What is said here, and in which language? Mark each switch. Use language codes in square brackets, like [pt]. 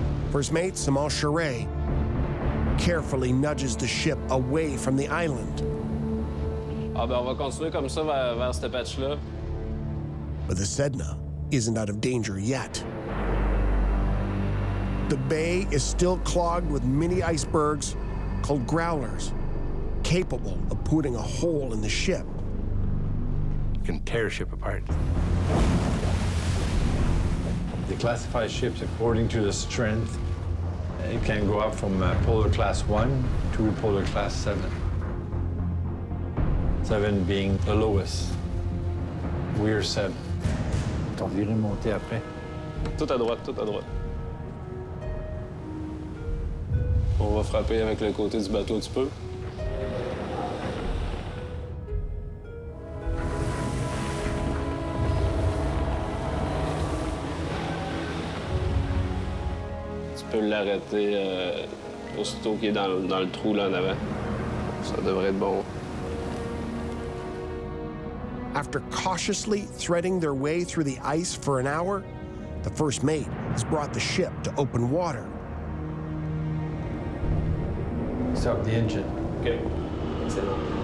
[en] First Mate Samal Charest carefully nudges the ship away from the island. [fr] Ah ben, on va continuer comme ça vers cette patch-là. [en] But the Sedna isn't out of danger yet. The bay is still clogged with mini icebergs called growlers, capable of putting a hole in the ship. You can tear a ship apart. They classify ships according to the strength. It can go up from Polar Class 1 to Polar Class 7. 7 being the lowest. We're 7. [fr] T'as envie de monter après? Tout à droite, tout à droite. On va frapper avec le côté du bateau un petit peu. Tu peux l'arrêter aussitôt qu'il est dans le trou là en avant. Ça devrait être bon. [en] After cautiously threading their way through the ice for an hour, the First Mate has brought the ship to open water. Stop the engine. OK. Excellent.